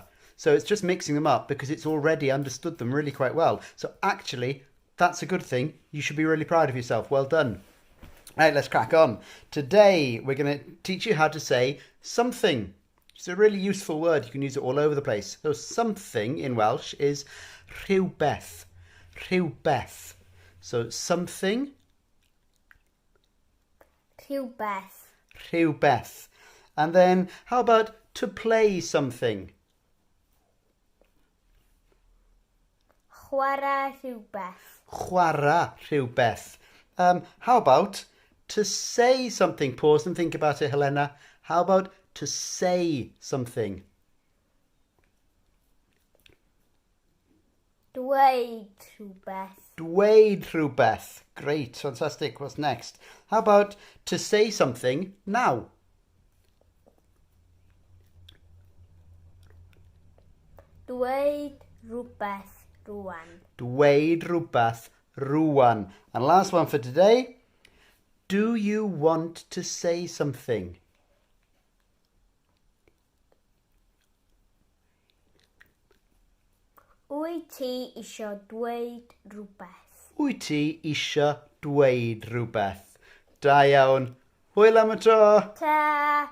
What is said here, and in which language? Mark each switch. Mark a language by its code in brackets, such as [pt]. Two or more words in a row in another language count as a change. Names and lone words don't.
[en] So it's just mixing them up because it's already understood them really quite well. So actually, that's a good thing. You should be really proud of yourself. Well done. Right, let's crack on. Today, we're going to teach you how to say something. It's a really useful word. You can use it all over the place. So something in Welsh is rhywbeth. Rhywbeth. So something. [cy] Rhywbeth. Rhywbeth. [en] And then how about to play something? [cy] Chwarae rhywbeth. Chwarae rhywbeth. [en] How about to say something? Pause and think about it, Helena. How about to say something? [cy] Dweud rhywbeth. Dweud rhywbeth. [en] Great, fantastic. What's next? How about to say something now? [cy] Dweud rhywbeth rŵan. Dweud rhywbeth rŵan. [en] And last one for today. Do you want to say something? [cy] Wyt ti isio dweud rhywbeth? Wyt ti isio dweud rhywbeth? Da iawn. Hwyl am y tro. Ta!